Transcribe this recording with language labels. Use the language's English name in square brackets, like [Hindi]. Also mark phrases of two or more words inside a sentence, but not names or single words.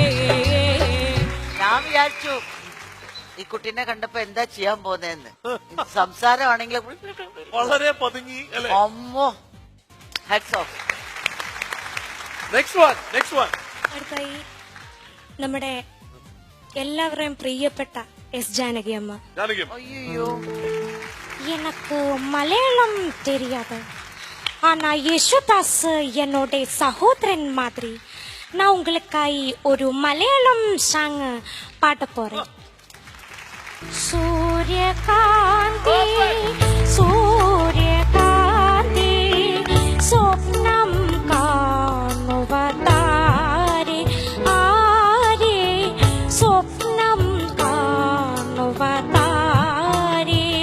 [Malayalam] ഞാൻ വിചാരിച്ചു ഈ കുട്ടീനെ കണ്ടപ്പോ എന്താ ചെയ്യാൻ പോന്നെന്ന്. സംസാരമാണെങ്കിൽ വളരെ പതുങ്ങി. അമ്മോ, [English] hats off. [Malayalam] അടുത്തായി നമ്മുടെ എല്ലാവരുടെയും പ്രിയപ്പെട്ട എസ് ജാനകി അമ്മ. അയ്യോ, [Tamil] எனக்கு மலையாளம் தெரியாது, ஆனா யேசுதாஸ் என்னோட சகோதரன் மாதிரி. நான் உங்களுக்காய் ஒரு மலையாளம் சாங் பாட போறேன். [Malayalam] സൂര്യകാന്തി സൂര്യകാന്തി സ്വപ്നം കാണുവതാരെ ആരെ, സ്വപ്നം കാണുവതാരെ.